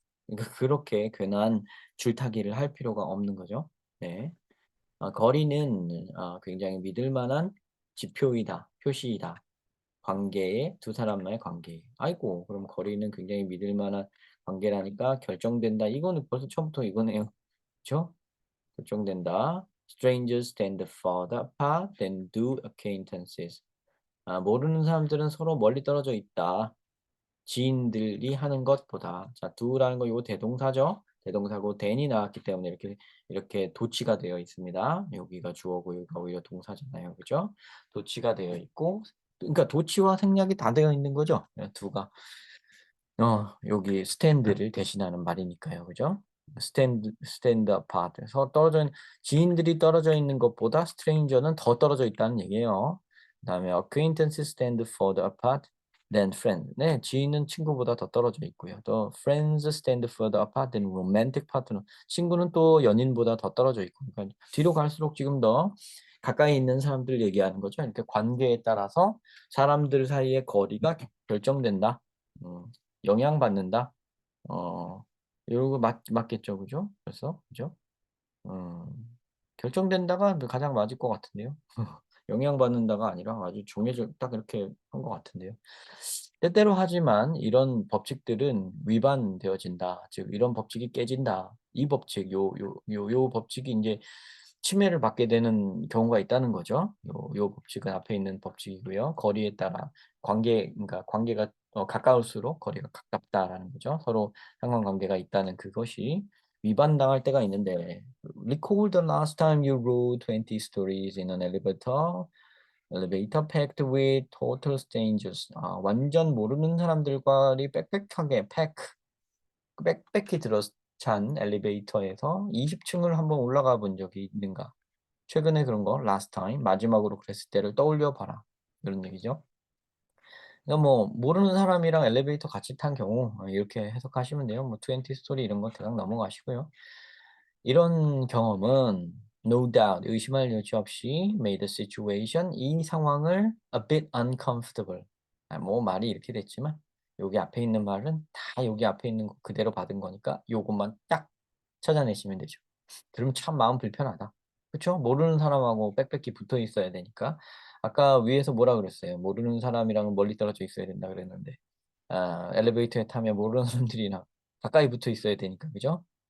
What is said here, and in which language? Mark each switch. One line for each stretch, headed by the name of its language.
Korean: 그러니까 그렇게 괜한 줄타기를 할 필요가 없는 거죠. 네. 거리는 굉장히 믿을 만한 지표이다, 표시이다. 관계의 두 사람만의 관계. 아이고, 그럼 거리는 굉장히 믿을 만한 관계라니까 결정된다. 이거는 벌써 처음부터 이거네요. 그렇죠? 결정된다.
English: Strangers stand further apart than do acquaintances.
Korean: 모르는 사람들은 서로 멀리 떨어져 있다. 지인들이 하는 것보다. 자, do라는 거 이거 대동사죠. 대동사고 than이 나왔기 때문에 이렇게 도치가 되어 있습니다. 여기가 주어고 여기가 오히려 동사잖아요. 그죠? 도치가 되어 있고 그러니까 도치와 생략이 다 되어 있는 거죠. 두가 여기 스탠드를 대신하는 말이니까요. 그죠? 스탠드 아파트. 지인들이 떨어져 있는 것보다 스트레인저는 더 떨어져 있다는 얘기예요. 그다음에
English: acquaintances stand further apart than friends.
Korean: 네, 지인은 친구보다 더 떨어져 있고요.
English: 또 friends stand further apart than romantic partner.
Korean: 친구는 또 연인보다 더 떨어져 있고. 그러니까 뒤로 갈수록 지금 더 가까이 있는 사람들 얘기하는 거죠. 이렇게 관계에 따라서 사람들 사이의 거리가 결정된다. 음. 영향받는다. 요거 맞겠죠, 그죠? 그래서 그죠? 음, 결정된다가 가장 맞을 것 같은데요. 영향받는다가 아니라 아주 정해져 딱 이렇게 한 것 같은데요. 때때로 하지만 이런 법칙들은 위반되어진다. 즉 이런 법칙이 깨진다. 이 법칙, 요 법칙이 이제 침해를 받게 되는 경우가 있다는 거죠. 요 법칙은 앞에 있는 법칙이고요. 거리에 따라 그러니까 관계가 가까울수록 거리가 가깝다라는 거죠. 서로 상관관계가 있다는 그것이 위반당할 때가 있는데
English: Recall the last time you rode 20 stories in an elevator. Elevator packed with total strangers.
Korean: 완전 모르는 사람들과리 빽빽하게 빽빽히 들어찬 엘리베이터에서 20층을 한번 올라가 본 적이 있는가? 최근에 그런 거
English: last time
Korean: 마지막으로 그랬을 때를 떠올려 봐라. 이런 얘기죠. 그러니까 뭐 모르는 사람이랑 엘리베이터 같이 탄 경우 이렇게 해석하시면 돼요. 뭐 20 스토리 이런 거 대강 넘어가시고요. 이런 경험은
English: no doubt
Korean: 의심할 여지 없이
English: made the situation
Korean: 이 상황을
English: a bit uncomfortable.
Korean: 뭐 말이 이렇게 됐지만 여기 앞에 있는 말은 다 여기 앞에 있는 거 그대로 받은 거니까 요것만 딱 찾아내시면 되죠. 그러면 참 마음 불편하다. 그쵸? 모르는 사람하고 빽빽히 붙어 있어야 되니까. 아까 위에서 뭐라 그랬어요? 모르는 사람이랑은 멀리 떨어져 있어야 된다 그랬는데 엘리베이터에 타면 모르는 사람들이랑 가까이 붙어 있어야 되니까 그죠?